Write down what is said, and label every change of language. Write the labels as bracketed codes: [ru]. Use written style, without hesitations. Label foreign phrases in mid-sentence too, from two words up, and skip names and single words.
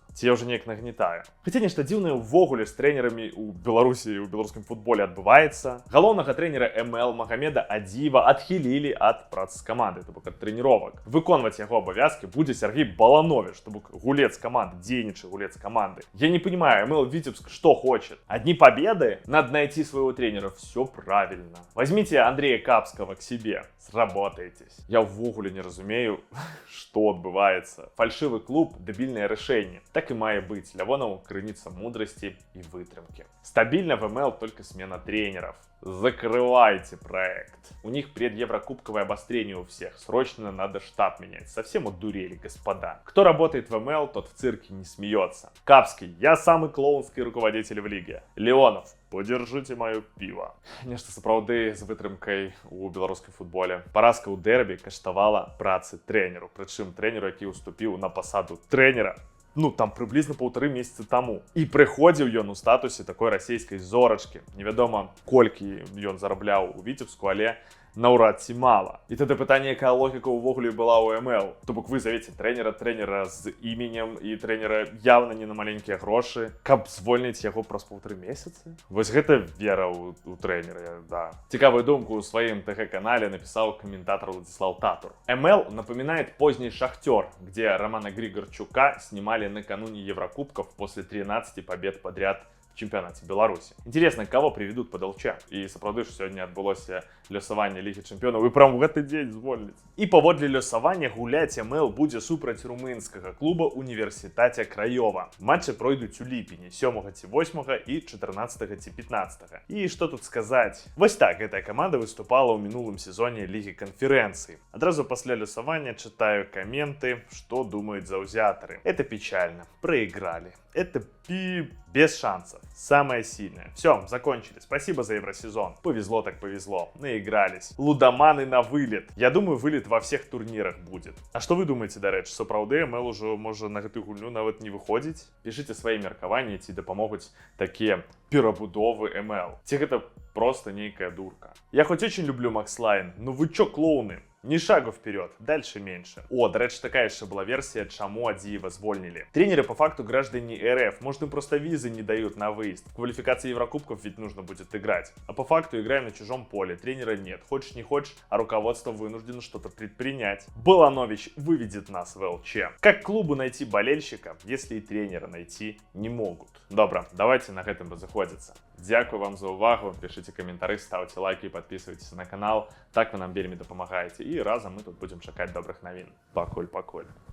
[be] Ці я ўжо неяк нагнетаю. Хаця нешта дзіўнае ўвогуле з трэнерамі ў Беларусі і ў беларускім футболе адбываецца. Галоўнага трэнера МЛ Магамеда Адзіева адхілілі ад працы з камандай, то бок ад трэніровак. Выконваць яго абавязкі будзе Сергей Баланович, то бок гулец каманды, дзейнічы гулец каманды. [ru] Я не понимаю, МЛ Витебск что хочет? Одни победы? Надо найти своего тренера. Все правильно. Возьмите Андрея Капского к себе. Сработаетесь. Я ввогуле не разумею, что отбывается. Фальшивый клуб, дебильное решение. Так и мае быть. Лявонов крыница мудрости и вытрымки. Стабильно в МЛ только смена тренеров. Закрывайте проект. У них предеврокубковое обострение у всех. Срочно надо штаб менять. Совсем одурели, господа. Кто работает в МЛ, тот в цирке не смеется. Капский, я самый клоунский руководитель в лиге. Леонов, подержите мое пиво. [be] Нешта сапраўды з вытрымкай у беларускім футболе. Паразка ў дэрбі каштавала працы трэнеру. Прычым трэнеру, які уступіў на пасаду трэнера, ну, там прыблізна 1,5 месяца таму. І прыходзіў ён у статусе такой расійскай зорачкі. Невядома, колькі ён зарабляў у Віцебску, але наўрад ці мала. І тады пытанне, якая логіка ўвогуле была ў МЛ. То бок вы завеце трэнера з іменем і трэнера явна не на маленькія грошы, каб звольніць яго праз 1,5 месяцы? Вось гэта вера ў трэнера, да. Цікавую думку ў сваім ТГ-канале напісаў комментатор Владислав Татур. [ru] МЛ напоминает поздний Шахтер, где Романа Григорчука снимали накануне Еврокубков после 13 побед подряд в чемпионате Беларуси. Интересно, кого приведут под ЛЧ? [be] И сапраўды ж сёння адбылося лёсаванне Лігі Чэмпіёнаў, і прям в гэты дзень звольніць. І паводле лёсавання гуляць МЛ будзе супраць румынскага клуба Універсітаце Краёва. Матчы пройдуць у ліпені 7 ці 8 і 14 ці 15. І што тут сказаць? Вось так гэтая каманда выступала ў мінулым сезоне Лігі Канферэнцыі. Адразу пасля лёсавання чытаю каменты, што думаюць заўзятары. [ru] Это печально. Проиграли. Это без шансов. Самое сильное. Все, закончили. Спасибо за Евросезон. Повезло так повезло. Наигрались. Лудоманы на вылет. Я думаю, вылет во всех турнирах будет. А что вы думаете, [be] дарэчы? Сапраўды МЛ уже можа на гэтую гульню нават не выходзіць? [ru] Пишите свои [be] меркаванні, ці дапамогуць такія перабудовы МЛ. Ці гэта просто нейкая дурка. [ru] Я хоть очень люблю Макслайн, но вы чё, клоуны? Ни шагу вперед, дальше меньше. [uk] О, до речі, така ще была версия, чему Адзиева звольнили. [ru] Тренеры по факту граждане РФ, может им просто визы не дают на выезд. В квалификации Еврокубков ведь нужно будет играть. А по факту играем на чужом поле, тренера нет. Хочешь не хочешь, а руководство вынуждено что-то предпринять. Баланович выведет нас в ЛЧ. Как клубу найти болельщика, если и тренера найти не могут? Добро, давайте на этом разыходзіцца. [be] Дзякую вам за увагу, [ru] пишите комментары, ставьте лайки и подписывайтесь на канал. [be] Так вы нам вельмі дапамагаеце. И разом мы тут будем чакаць добрых навін. Пакуль.